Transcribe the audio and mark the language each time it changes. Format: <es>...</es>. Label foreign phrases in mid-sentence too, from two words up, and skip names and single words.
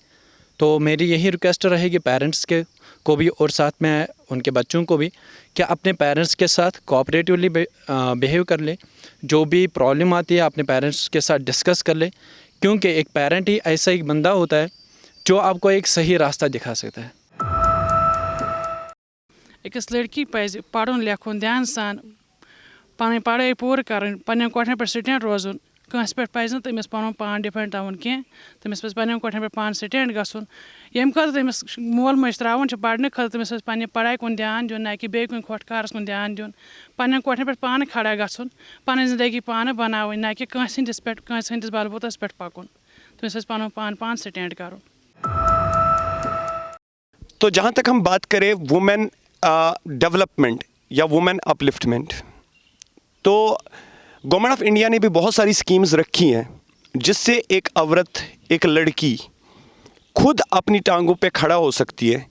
<hi>तो मेरी यही रिक्वेस्ट रहेगी पेरेंट्स के को भी और साथ में उनके बच्चों को भी कि अपने पेरेंट्स के साथ</hi> <en>cooperatively behave</en> <hi>कर ले। जो भी प्रॉब्लम आती है अपने पेरेंट्स के साथ डिस्कस कर ले, क्योंकि एक पेरेंट ही ऐसा एक बंदा होता है जो आपको एक सही रास्ता दिखा सकता है।</hi> <ks>अकिस लड़की पज़ पढ़ुन लेखुन ध्यान सान पन पढ़ाई पूर कर पन्न कोठन पे स्टैंड रोजुन, कंस पे पज़ न तमिस पन पान डिपेंड थवन कह, तमिस पे पन्न कोठन पे पान स्टैंड गसन। यम खत तमिस मोल मज त्रावन पढ़ने खत तमिस पन्न पढ़ाई कुन ध्यान दिन, ना कि बे कुन खोटकारस कुन ध्यान दिन। पन्न कोठन पे पान खड़ा गसन, पन जिंदगी पान बनावन, ना कि कंस हंदिस पे कंस हंदिस बलबूतस पे पकुन। तमिस पन पान स्टैंड कर।</ks> <hi>तो जहाँ तक हम बात करें</hi> <en>women development</en> <hi>या</hi> <en>women upliftment,</en> <hi>तो गवर्नमेंट ऑफ इंडिया ने भी बहुत सारी स्कीम्स रखी हैं जिससे एक औरत, एक लड़की खुद अपनी टांगों पे खड़ा हो सकती है।</hi>